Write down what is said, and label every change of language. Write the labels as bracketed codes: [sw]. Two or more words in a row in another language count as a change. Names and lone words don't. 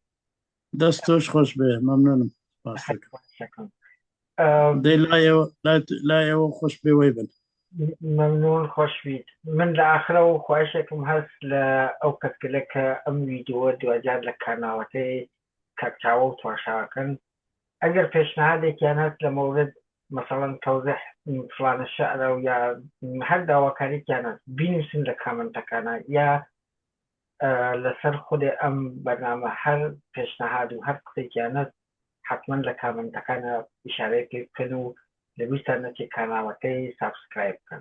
[ckb] دەست تۆش خۆش بێ مەمنونم دەی لای ئێوە خۆش بێ وەی بن. ممنون خۆشویت. من لە ئاخرە و خواهشێکم هەست لە ئەو کەسگەلە کە ئەم ویدیۆ دوجار لە کارناوەکەی کاکچاوە و تواشاکەن ئەگەر پێشنهادێکیان هەست لە مورد مثلا توضیح فلانە شعرە و یا هەر داواکاریکیان هەست بینویسن لە کامنتەکانە یا لەسەر خودێ ئەم بەرنامە هەر پێشنهاد و هەر قسەیکیان هەست حتما لە کامنتەکانە ئیشارەی پێ بکەن و لەویستان نەچێ کاناڵەکەی سابسکرایب بکەن.